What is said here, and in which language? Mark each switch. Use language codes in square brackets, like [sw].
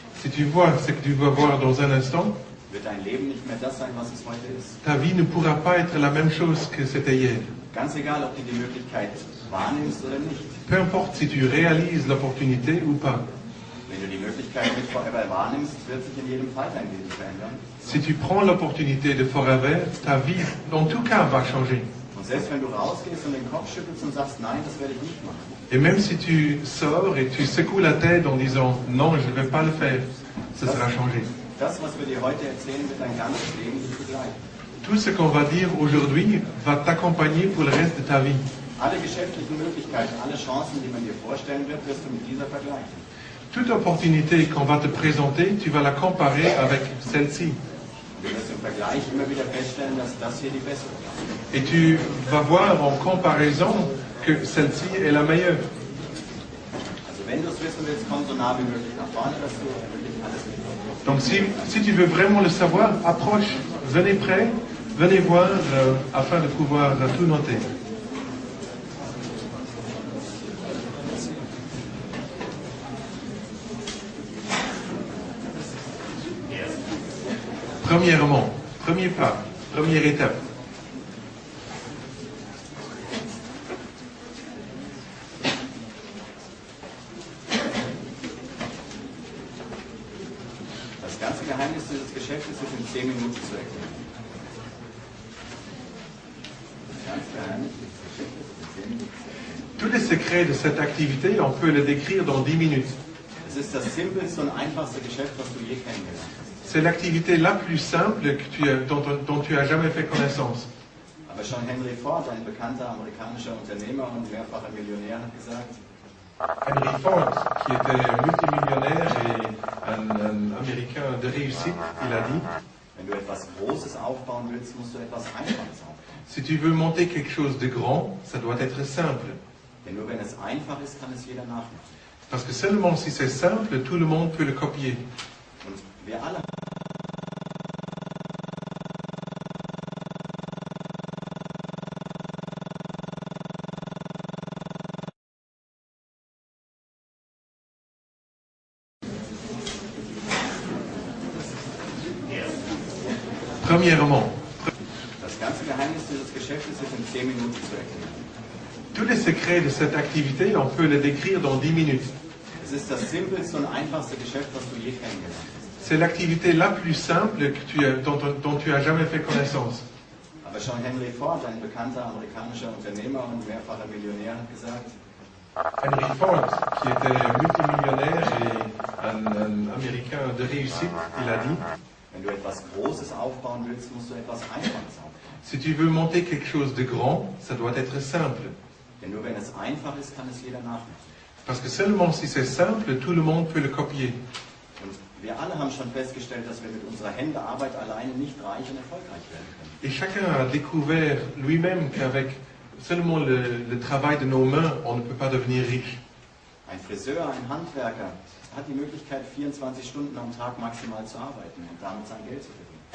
[fr] si tu vois ce que tu vas voir dans un instant, [de] wird dein Leben nicht mehr das sein, was es heute ist. [fr] ta vie ne pourra pas être la même chose que c'était hier. [de] Ganz egal, ob du die Möglichkeit wahrnimmst oder nicht. [fr] Peu importe si tu réalises l'opportunité ou pas. [de] Wenn du die Möglichkeit mit Forever wahrnimmst, wird sich in jedem Fall dein Leben verändern. [fr] Si tu prends l'opportunité de Forever, ta vie, en tout cas, va changer. [de] Und selbst wenn du rausgehst und den Kopf schüttelst und sagst, nein, das werde ich nicht machen, [fr] Et même si tu sors et tu secoues la tête en disant « Non, je ne vais pas le faire », ça sera changé. [de] das, was wir dir heute erzählen, wird dein ganzes Leben dich begleiten. [fr] Tout ce qu'on va dire aujourd'hui va t'accompagner pour le reste de ta vie. [de] Alle geschäftlichen Möglichkeiten, alle Chancen, die man dir vorstellen wird, wirst du mit dieser vergleichen. [fr] Toute opportunité qu'on va te présenter, tu vas la comparer avec celle-ci. [de] Du wirst im Vergleich immer wieder feststellen, dass das hier die bessere ist. [fr] Et tu vas voir en comparaison que celle-ci est la meilleure. [de] Also wenn du es wissen willst, komm so nah wie möglich nach vorne, dass du wirklich alles mitbekommst. [fr] Donc si tu veux vraiment le savoir, approche, venez près, venez voir afin de pouvoir tout noter. Premièrement, premier pas, première étape. [de] Das ganze Geheimnis dieses Geschäftes wird in 10 Minuten zu erklären. Das ganze Geheimnis dieses Geschäftes wird in 10 Minuten zu erklären. [fr] Tous les secrets de cette activité, on peut le décrire dans 10 minutes. [de] Es ist das simpelste und einfachste Geschäft, was du je kennengelernt hast. [fr] C'est l'activité la plus simple dont tu as jamais fait connaissance. [de] Aber schon Henry Ford, ein bekannter amerikanischer Unternehmer und mehrfacher Millionär, hat gesagt, [fr] Henry Ford, qui était multimillionnaire et un Américain de réussite, il a dit, [de] wenn du etwas Großes aufbauen willst, musst du etwas Einfaches aufbauen. [fr] si tu veux monter quelque chose de grand, ça doit être simple. [de] Denn nur wenn es einfach ist, kann es jeder nachmachen. [fr] Parce que seulement si c'est simple, tout le monde peut le copier. [de] Und wir alle [fr] Premièrement, [de] Das ganze Geheimnis dieses Geschäftes ist in 10 Minuten zu erklären. [fr] tous les secrets de cette activité, on peut le décrire dans 10 minutes. [de] Es ist das simpelste und einfachste Geschäft, was du je kennengelernt hast. [fr] C'est l'activité la plus simple dont tu as jamais fait connaissance. [de] Aber schon Henry Ford, ein bekannter amerikanischer Unternehmer und mehrfacher Millionär, hat gesagt, [fr] Henry Ford, qui était multimillionnaire et un Américain de réussite, il a dit, [de] wenn du etwas Großes aufbauen willst, musst du etwas Einfaches aufbauen. [fr] si tu veux monter quelque chose de grand, ça doit être simple. [de] Denn nur wenn es einfach ist, kann es jeder nachmachen. [fr] Parce que seulement si c'est simple, tout le monde peut le copier. [de] Und wir alle haben schon festgestellt, dass wir mit unserer Händearbeit alleine nicht reich und erfolgreich werden können. [fr] Et chacun a découvert lui-même qu'avec seulement le travail de nos mains, on ne peut pas devenir riche. [de] Ein Friseur, ein Handwerker hat die Möglichkeit, 24 Stunden am Tag maximal zu arbeiten und damit sein Geld zu verdienen.